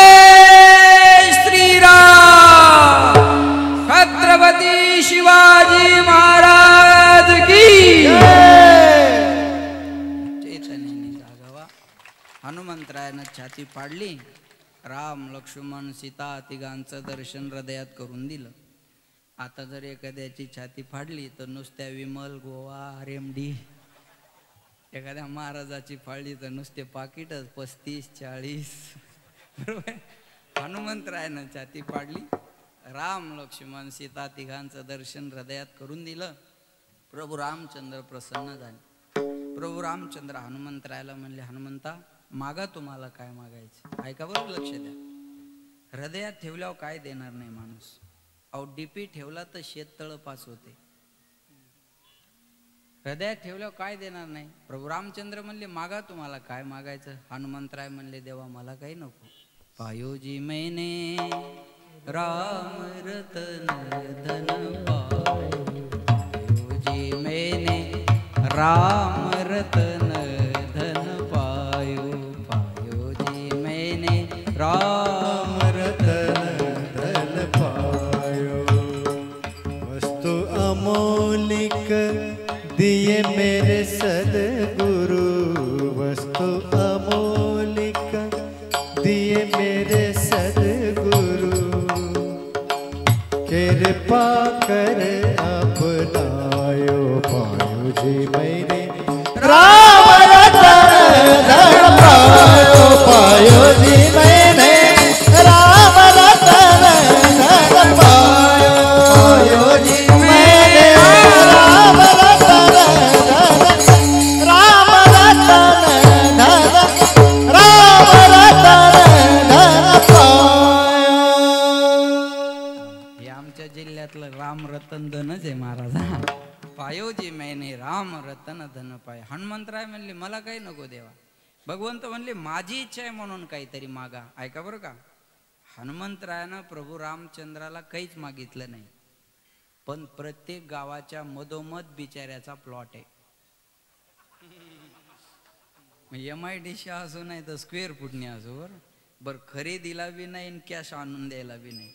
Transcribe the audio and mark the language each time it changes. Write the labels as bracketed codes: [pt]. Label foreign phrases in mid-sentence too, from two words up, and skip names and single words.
[mr] श्री राम. छत्रपति शिवाजी महाराज की चैतन्याने जागावा. हनुमंतरायानं छाती पाडली. राम लक्ष्मण सीता तिघांचं दर्शन हृदयात करून दिलं. आता जर एखाद्याची छाती फाडली तर नुसत्या विमल गोवा RMD. एखाद्या महाराजाची फाळली तर नुसते पाकिटच 35-40. बरोबर. हनुमंतरायानं छाती पाडली. राम लक्ष्मण सीता तिघांचं दर्शन हृदयात करून दिलं. प्रभू रामचंद्र प्रसन्न झाले. प्रभू रामचंद्र हनुमंतरायाला म्हणले हनुमंता मागा तुम्हाला काय मागायचं. ऐका बरं लक्ष द्या. हृदयात ठेवल्यावर काय देणार नाही माणूस. अहो डीपी ठेवला तर शेततळ पास होते. हृदयात ठेवल्यावर काय देणार नाही. प्रभू रामचंद्र म्हणले मागा तुम्हाला काय मागायचं. हनुमंतराय म्हणले देवा मला काही नको. [hi] पायोजी मैने राम रतन धन पायोजी मैने राम रतन धन पायो. पायोजी मैने राम रतन धन पायो. वस्तु अमोलिक दिए मेरे सद्गुरु. वस्तु अमोलिक दिए मेरे सद्गुरु. कृपा कृपा कर अपनायो पायो जी मैंने राम रतन धन पायो पायो जी मैंने राम रतन धन पायो जी मैंने राम रतन धन राम रतन धन राम रतन धन पायो। [mr] हे आमच्या जिल्ह्यातलं राम रतन धनच आहे महाराज. [hi] पायोजी मैने राम रतन धन पाय. [mr] हनुमंतराय म्हणले मला काही नको देवा. भगवंत म्हणले माझी इच्छा आहे म्हणून काहीतरी मागा. ऐका बरं का, हनुमंतरायानं प्रभू रामचंद्राला काहीच मागितलं नाही, पण प्रत्येक गावाच्या मधोमध बिचाऱ्याचा प्लॉट आहे. MIDC असो नाही तर स्क्वेअर फुटने असो बर खरेदीला बी नाही, कॅश आणून द्यायला बी नाही.